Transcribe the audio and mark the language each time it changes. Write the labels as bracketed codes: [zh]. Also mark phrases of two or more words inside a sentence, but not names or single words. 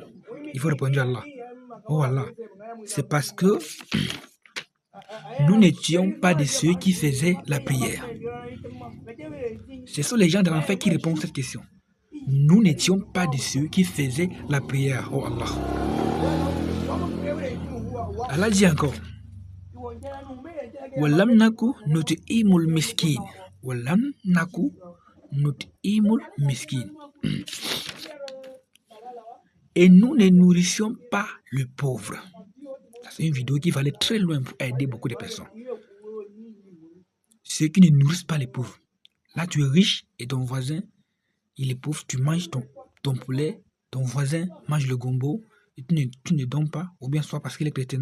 [fr] Il faut répondre à Allah. Oh Allah, c'est parce que nous n'étions pas de ceux qui faisaient la prière. Ce sont les gens de l'enfer qui répondent à cette question. Nous n'étions pas de ceux qui faisaient la prière. Oh Allah. Allah dit encore. [ar] ولم نك نطعم المسكين. ولم نك نطعم المسكين. [fr] Et nous ne nourrissions pas le pauvre. C'est une vidéo qui va aller très loin pour aider beaucoup de personnes. Ceux qui ne nourrissent pas les pauvres. Là, tu es riche et ton voisin, il est pauvre. Tu manges ton poulet, ton voisin mange le gombo et tu ne donnes pas, ou bien soit parce qu'il est chrétien.